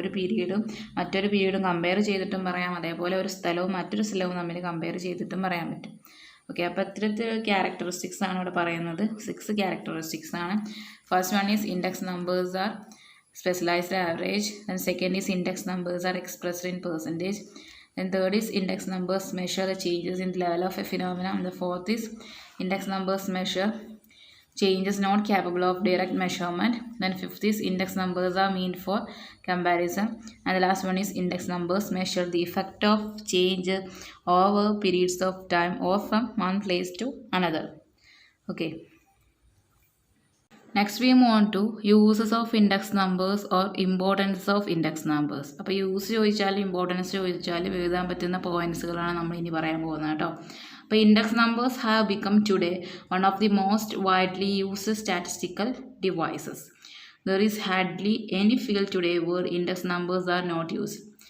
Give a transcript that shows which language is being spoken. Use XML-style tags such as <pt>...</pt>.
<ml>ഒരു പീരീഡും മറ്റൊരു പീരീഡും കമ്പയർ ചെയ്തിട്ടും പറയാം, അതേപോലെ ഒരു സ്ഥലവും മറ്റൊരു സ്ഥലവും തമ്മിൽ കമ്പയർ ചെയ്തിട്ടും പറയാൻ പറ്റും. ഓക്കെ, അപ്പോൾ ഇത്തരത്തിൽ ക്യാരക്ടറിസ്റ്റിക്സ് ആണ് ഇവിടെ പറയുന്നത്. 6 ക്യാരക്ടറിസ്റ്റിക്സ് ആണ്.</ml> <en>First one is index numbers are specialised average. Then second is index numbers are expressed in percentage. Then third is index numbers measure the changes in the level of a phenomenon. And the fourth is index numbers measure changes not capable of direct measurement. Then fifth is index numbers are meant for comparison. And the last one is index numbers measure the effect of change over periods of time or from one place to another. Okay. Next we move on to uses of index numbers or importance of index numbers.</en> <ml>അപ്പോൾ use ചോദിച്ചാലും importance ചോദിച്ചാലും എഴുതാൻ പറ്റുന്ന പോയിന്റ്സുകളാണ് നമ്മൾ ഇനി പറയാൻ പോകുന്നത് കേട്ടോ.</ml> <en>അപ്പോൾ index numbers have become today one of the most widely used statistical devices. There is hardly any field today where index numbers are not used.</en>